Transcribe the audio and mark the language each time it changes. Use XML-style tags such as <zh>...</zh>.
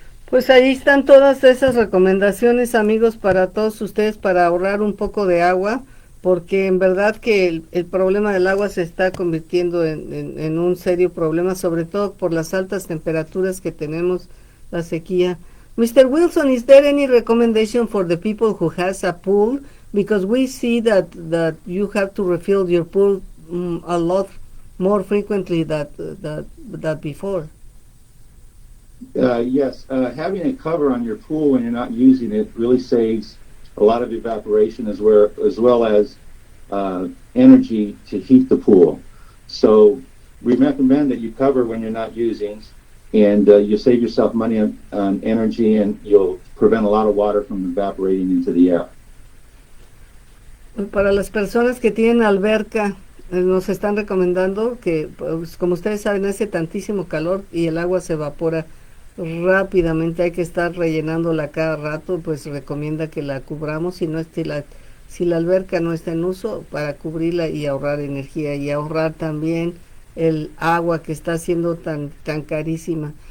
<es>Pues ahí están todas esas recomendaciones, amigos, para todos ustedes, para ahorrar un poco de agua, porque en verdad que el problema del agua se está convirtiendo en un serio problema, sobre todo por las altas temperaturas que tenemos, la sequía.</es> <en>Mr. Wilson, is there any recommendation for the people who has a pool? Because we see that you have to refill your pool a lot more frequently than before. Yes, having a cover on your pool when you're not using it really saves a lot of evaporation as well as energy to heat the pool. So we recommend that you cover when you're not using, and you save yourself money on energy, and you'll prevent a lot of water from evaporating into the air.</en> <es>Para las personas que tienen alberca, nos están recomendando que, pues, como ustedes saben, hace tantísimo calor y el agua se evapora rápidamente, hay que estar rellenándola cada rato, pues recomienda que la cubramos, si la alberca no está en uso, para cubrirla y ahorrar energía, y ahorrar también el agua que está siendo tan carísima.</es>